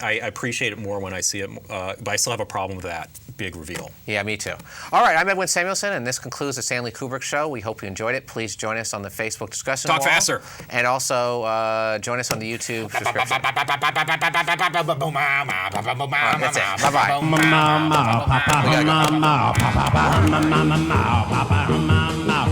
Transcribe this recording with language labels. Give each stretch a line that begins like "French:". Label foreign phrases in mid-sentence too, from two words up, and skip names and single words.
English: I appreciate it more when I see it, but I still have a problem with that big reveal. Yeah, me too. All right, I'm Edwin Samuelson, and this concludes the Stanley Kubrick Show. We hope you enjoyed it. Please join us on the Facebook discussion Talk wall. faster. And also join us on the YouTube subscription. That's it. Bye-bye. Mama, papa, mama, papa, mama, mama, mama, papa, mama.